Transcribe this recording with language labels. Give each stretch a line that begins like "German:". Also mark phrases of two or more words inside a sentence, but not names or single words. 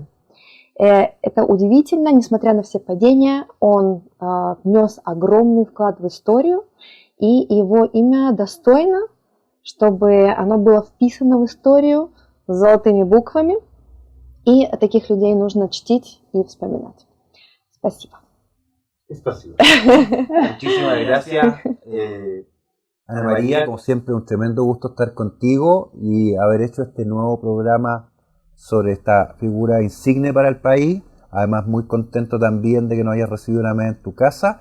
Russian: Это удивительно, несмотря на все падения, он внес огромный вклад в историю, и его имя достойно, чтобы оно было вписано в историю золотыми буквами, и таких людей нужно чтить и вспоминать. Спасибо. Спасибо.
Spanish: Muchísimas gracias. Ana María, como siempre, un tremendo gusto estar contigo y haber hecho este nuevo programa sobre esta figura insigne para el país. Además, muy contento también de que nos hayas recibido una vez en tu casa.